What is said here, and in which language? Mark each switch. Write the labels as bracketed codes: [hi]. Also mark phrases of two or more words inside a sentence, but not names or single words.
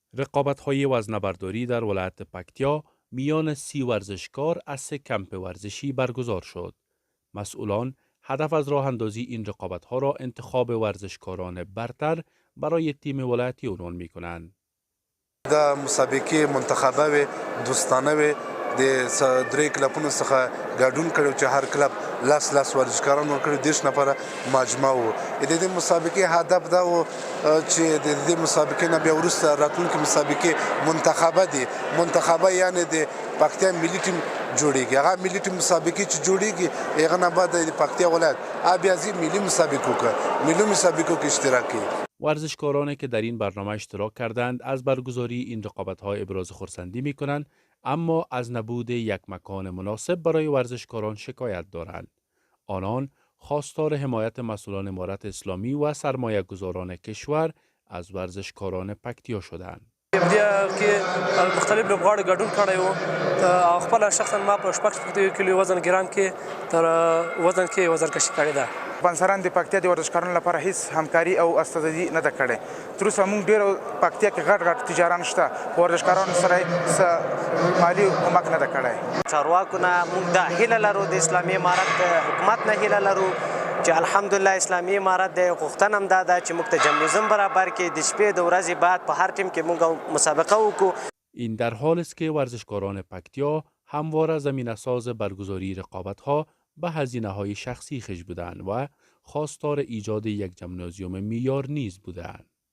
[fa] رقابت‌های وزنه‌برداری در ولایت پکتیا میان 30 ورزشکار از 3 کمپ ورزشی برگزار شد. مسئولان هدف از راه اندازی این رقابت‌ها را انتخاب ورزشکاران برتر برای تیم ولایتی عنوان می‌کنند. [ps] دا مسابقه منتخبه دوستانه د درې کلبونو څخه ګډون کړو چې هر کلب لاس ورزشکاران ورکړي 10 نفره مجمع وو. د دې مسابقې هدف دا و چې د دې مسابقې نه بیا وروسته راتلونکي مسابقې منتخبه یعنی د پکتیا ملي ټیم جوړیږي. هغه ملي ټیم مسابقې چې جوړیږي هغه نه بعد د پکتیا ولایت بیا ځي ملي مسابقو کې اشتراک کوي. [fa] ورزشکارانی که در این برنامه اشتراک کردند از برگزاری این رقابت‌ها ابراز خرسندی می‌کنند، اما از نبود یک مکان مناسب برای ورزشکاران شکایت دارند. آنان خواستار حمایت مسئولان امارت اسلامی و سرمایه‌گذاران کشور از ورزشکاران پکتیا شدند. [ps] بیا کې مختلف لوبغاړي ګډون کړی وو. خپل شخصا ما په شپږ کیلو وزن ګرام کې تر وزن کې وزن کشي کړی ده. سپانسران د پکتیا د ورزشکارانو لپاره هیڅ همکاري او استازي نه ده کړې. تر اوسه موږ ډېر پکتیا کې غټ تجاران شته، ورزشکارانو سره مالي کومک نه ده کړی. چارواکو نه موږ دا هیله لرو، د اسلامي امارت حکومت نه هیله لرو چې الحمدلله اسلامي امارت د غوښتنه هم دا ده چې موږ ته جمنیزم برابر کړي، د شپې د ورځې بعد په هر ټیم کې موږ مسابقه وکړو. [fa] این در حال است که ورزشکاران پکتیا همواره زمینه‌ساز برگزاری رقابت‌ها به هزینه‌های شخصی خش بودند و خواستار ایجاد یک جمنازیوم معیار نیز بودند.